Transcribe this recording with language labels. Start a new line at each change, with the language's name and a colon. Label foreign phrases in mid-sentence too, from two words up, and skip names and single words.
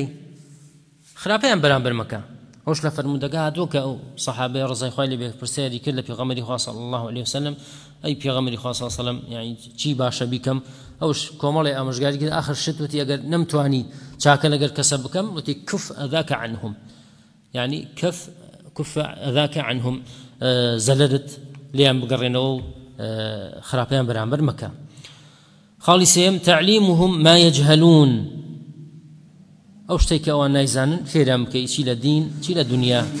Central Kurdish: خراپەیان بەرامبەر مەکە. ئەوش لە فەرموودەکە هاتووە کە ئەو سەحابەی ڕزای خوای لێبێ پرسیاری کرد لە پێغەمبەری خوا صلی الله علیه وسلم، ئەی پێغەمبەری خوا صلی الله علیه وسلم یعنی چی باشە بیکەم؟ ئەوش کۆمەڵی ئامۆژگاری کرد، ئاخر شت وتی ئەگەر نەمتوانی چاکە لەگەر کەسە بکەم وتی
Arabic: کف ئەذاکە عنهم،
Central Kurdish: یعنی
Arabic: کف ئەذاکە عنهم،
Central Kurdish: زەلەرت لێیان بگەڕێنەوە و خراپەیان بەرامبەر مەکە. خاڵی سێم
Arabic: تعلیمهم ما یجهلون.
Central Kurdish: ئەو شتێک کە ئەوان نایزانن فێریان بکەی، چی لە دین چی لە دنیا.